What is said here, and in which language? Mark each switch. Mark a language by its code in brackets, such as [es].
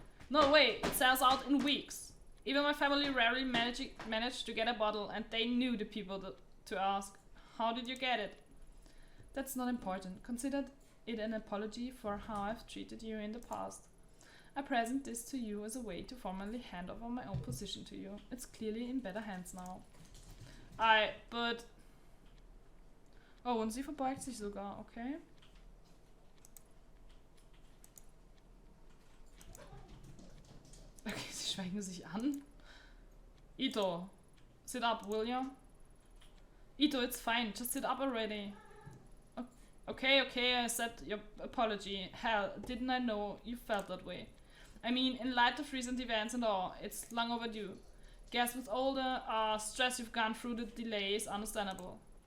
[en] No way, it sells out in weeks. Even my family rarely managed to get a bottle, and they knew the people to ask. How did you get it? That's not important. Consider it an apology for how I've treated you in the past. I present this to you as a way to formally hand over my own position to you. It's clearly in better hands now. But... [de] Oh, und sie verbeugt sich sogar, okay. Okay, sie schweigen sich an. [en] Itō, sit up, will you? Itō, it's fine, just sit up already. Okay, I accept your apology. Hell, didn't I know you felt that way? I mean, in light of recent events and all, it's long overdue. Guess with all the stress you've gone through, the delay is understandable.